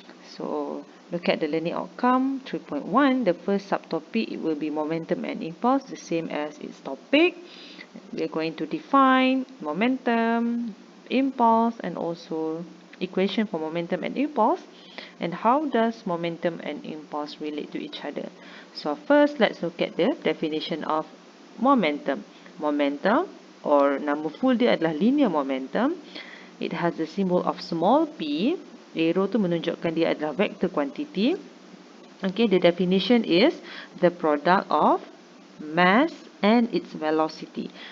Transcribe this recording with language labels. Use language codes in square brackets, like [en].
[en] So look at the learning outcome 3.1. The first subtopic, it will be momentum and impulse, the same as its topic. We're going to define momentum, impulse, and also equation for momentum and impulse. And how does momentum and impulse relate to each other? So first, let's look at the definition of momentum. [ms] Momentum, or nama full dia adalah linear momentum. [en] It has the symbol of small p. [ms] Arrow tu menunjukkan dia adalah vector quantity. [en] Okay, the definition is the product of mass and its velocity.